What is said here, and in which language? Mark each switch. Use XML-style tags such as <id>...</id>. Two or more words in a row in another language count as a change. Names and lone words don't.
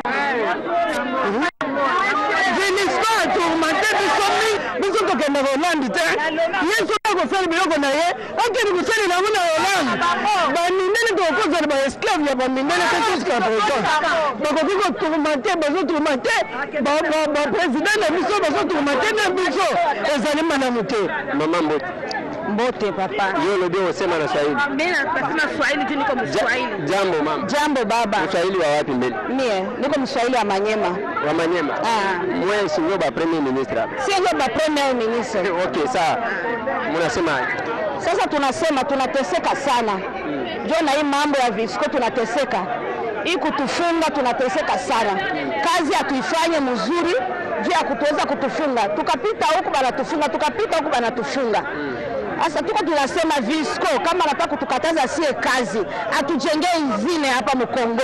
<ln>Vlisco atourmente biso tokendaka Hollande te ye soki akosala biloko na ye akende kosalela yango na Hollande bamindele tokokozala baesclave ya bamindele te</ln> <fr>jusqu'à présent</fr> <ln>bakoki kotourmente bazotourmente baprésident na biso bazotourmente na biso ezali malamu te mama Mboti Mbote papa. Yo lobi</ln> <sw>usema na Swahili. Mimi nasema Swahili tu niko Mswahili. Jambo mama. Jambo baba. Mswahili wa wapi mbele? Mie niko Mswahili wa Manyema. Wa Manyema. Mwe sio ba</sw> <fr>premier ministre</fr> <sw>hapa. Sio ba</sw> <fr>premier ministre.</fr> <sw>Okay, sawa. Mnasema sasa tunasema tunateseka sana. Jo na hii mambo ya Visco tunateseka. Hii kutufunga tunateseka sana. Kazi hatuifanye mzuri juu ya kutuweza kutufunga. Tukapita huku banatufunga, tukapita huku banatufunga. Sasa tuko tunasema Visco kama anataka kutukataza sie kazi, atujenge izine hapa Mkongo.</sw>